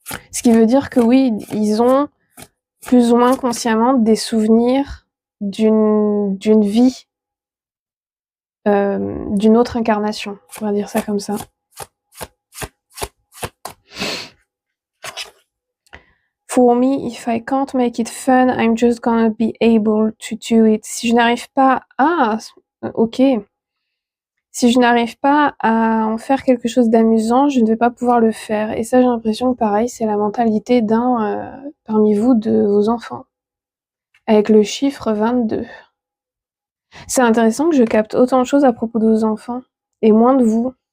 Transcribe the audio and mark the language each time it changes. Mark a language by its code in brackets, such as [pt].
[fr] Ce qui veut dire que oui, ils ont plus ou moins consciemment des souvenirs d'une vie, d'une autre incarnation, on va dire ça comme ça. [en] For me, if I can't make it fun, I'm just gonna be able to do it. [fr] Si je n'arrive pas à... ok. Si je n'arrive pas à en faire quelque chose d'amusant, je ne vais pas pouvoir le faire. Et ça, j'ai l'impression que pareil, c'est la mentalité d'un parmi vous, de vos enfants. Avec le chiffre 22. C'est intéressant que je capte autant de choses à propos de vos enfants, et moins de vous.